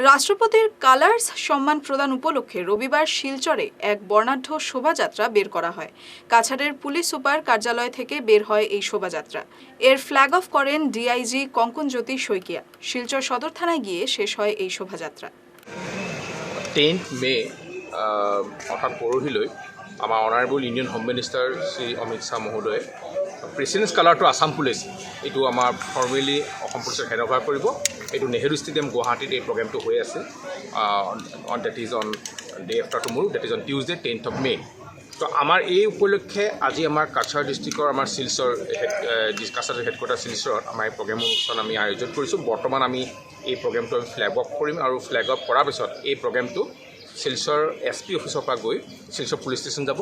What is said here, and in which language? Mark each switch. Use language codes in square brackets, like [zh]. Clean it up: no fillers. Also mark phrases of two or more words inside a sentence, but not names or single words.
[bn] রাষ্ট্রপতির কালার্স সম্মান প্রদান উপলক্ষে রবিবার শিলচরে এক বর্ণাঢ্য শোভাযাত্রা বের করা হয়। কাছাড়ের পুলিশ সুপার কার্যালয় থেকে বের হয় এই শোভাযাত্রা। এর [en] flag off [bn] করেন ডিআইজি কঙ্কনজ্যোতি শইকিয়া। শিলচর সদর থানায় গিয়ে শেষ হয় এই শোভাযাত্রা। [as] 10th মে অৰ্থাৎ পৰহিলৈ আমাৰ [en] honourable union home minister [as] শ্ৰী অমিত শ্বাহ মহোদয়ে [en] president's colour [as] আছাম পুলিচ এইটো আমাৰ ফৰ্মেলি অসম পুলিচক হেণ্ডঅভাৰ কৰিব। এইটো নেহেৰু ষ্টেডিয়াম গুৱাহাটীত এই প্ৰগ্ৰেমটো হৈ আছে। [en] That is on day after tomorrow, that is on Tuesday 10th of May. [as] তো আমাৰ এই উপলক্ষে আজি আমাৰ কাছাৰ ডিষ্ট্ৰিক্টৰ আমাৰ শিলচৰ কাছাৰ হেডকোৱাৰ্টাৰ শিলচৰত আমাৰ এই প্ৰগ্ৰেম অনুষ্ঠান আমি আয়োজন কৰিছোঁ। বৰ্তমান আমি এই প্ৰগ্ৰেমটো আমি [en] flag off [as] কৰিম আৰু [en] flag off [as] কৰাৰ পিছত এই প্ৰগ্ৰেমটো শিলচৰ [en] SP office [as] পৰা গৈ শিলচৰ পুলিচ ষ্টেচন যাব।